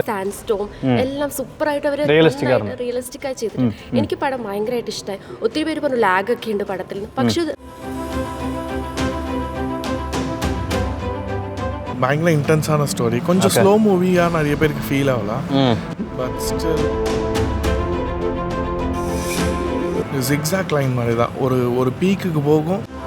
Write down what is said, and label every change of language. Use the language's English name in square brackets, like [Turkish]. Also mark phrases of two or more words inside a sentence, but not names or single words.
[Malayalam] സാൻഡ് എല്ലാം സൂപ്പറായിട്ട് അവർ റിയലിസ്റ്റിക് ആയി ചെയ്തിട്ടുണ്ട്. എനിക്ക് പടം ഭയങ്കരമായിട്ട് ഇഷ്ടമായി. ഒത്തിരി പേര് പറഞ്ഞു ലാഗ് ഒക്കെ ഉണ്ട് പടത്തിൽ, പക്ഷെ [Tamil] பயங்கர [English] intenseஆன story. [Tamil] கொஞ்சம் [English] slow movieஆ [Tamil] நிறைய பேருக்கு ஃபீல் ஆகலாம். [English] but still zigzag line [Tamil] மாதிரி தான் ஒரு பீக்குக்கு போகும்.